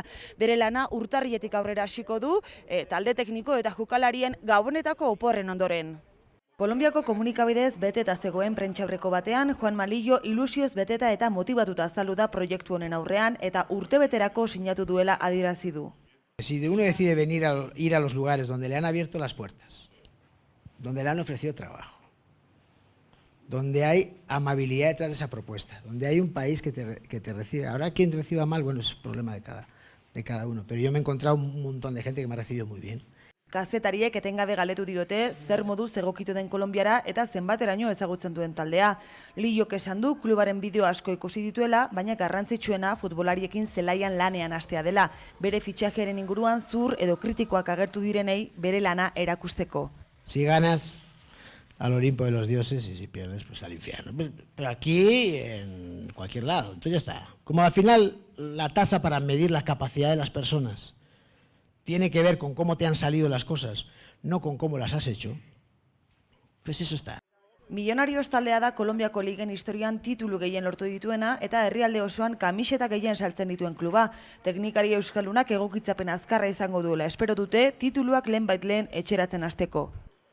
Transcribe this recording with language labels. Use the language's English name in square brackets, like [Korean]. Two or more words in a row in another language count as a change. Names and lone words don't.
[Basque] Bere lana urtarriletik aurrera hasiko du talde tekniko eta jokalarien gabonetako oporren ondoren. Kolonbiako komunikabidez beteta zegoen prentsaurreko batean, Juan Malillo ilusioz beteta eta motibatuta azaldu da proiektu honen aurrean eta urtebeterako sinatu duela adierazi du. [Spanish] Si uno decide ir a los lugares donde le han abierto las puertas, donde le han ofrecido trabajo, donde hay amabilidad detrás de esa propuesta, donde hay un país que te recibe. Ahora quien reciba mal, bueno, es un problema de cada uno, pero yo me he encontrado un montón de gente que me ha recibido muy bien. [Basque] Kazetariek etengabe galetu diote zer moduz egokitu den Kolonbiara eta zenbateraino ezagutzen duen taldea. Lillok esan du klubaren bideo asko ikusi dituela, baina garrantzitsuena futbolariekin zelaian lanean hastea dela. Bere fitxajearen inguruan zur edo kritikoak agertu direnei bere lana erakusteko. [Spanish] Si ganas al Olimpo de los dioses y si pierdes pues al infierno. Pero aquí, en cualquier lado, entonces ya está. Como al final la tasa para medir la capacidad de las personas tiene que ver con cómo te han salido las cosas, no con cómo las has hecho, pues eso está. [Basque] Millonarios taldea da Kolonbiako ligen historian titulu gehien lortu dituena eta herrialde osoan kamiseta gehien saltzen dituen kluba. Teknikari euskaldunak egokitzapen azkarra izango duela espero dute tituluak lehenbait lehen etxeratzen hasteko.